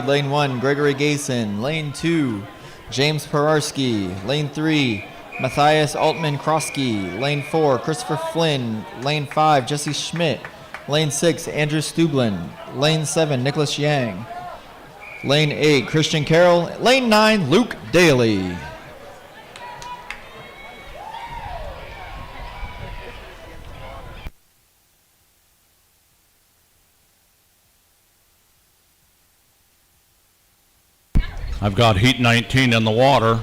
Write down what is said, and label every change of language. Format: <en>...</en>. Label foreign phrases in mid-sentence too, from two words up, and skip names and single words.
<en>Lane 1, Gregory Gayson. Lane 2, James Perarski. Lane 3, Matthias Altman-Kroski. Lane 4, Christopher Flynn. Lane 5, Jesse Schmidt. Lane 6, Andrew Stublin. Lane 7, Nicholas Yang. Lane 8, Christian Carroll. Lane 9, Luke Daly. I've got Heat 19 in the water.</en>